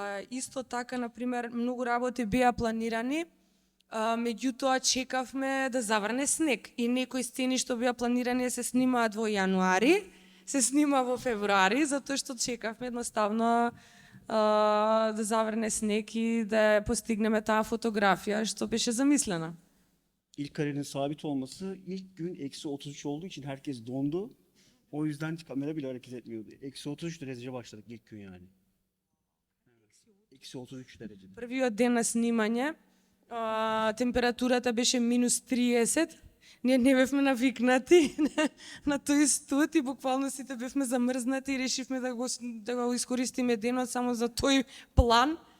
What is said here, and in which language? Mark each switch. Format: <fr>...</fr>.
<mk>Исто така, например, многу работи беа планирани, меѓутоа чекавме да заврне снег и некои сцени што беа планирани да се снимаат во јануари, се снима во февруари, затоа што чекавме едноставно да заврне снег и да постигнеме таа фотографија што беше замислена.</mk> <tr>İlk karenin sabit olması ilk gün -33 olduğu için herkes dondu. O yüzden kamera bile hareket etmiyordu. -33 derece başladık ilk gün yani. -33 derece.</tr> <mk>Првиот ден на снимање, температурата беше -30. Ние не бевме навикнати на тој студ и буквално сите бевме замрзнати и решивме да го искористиме денот само за тој план.</mk>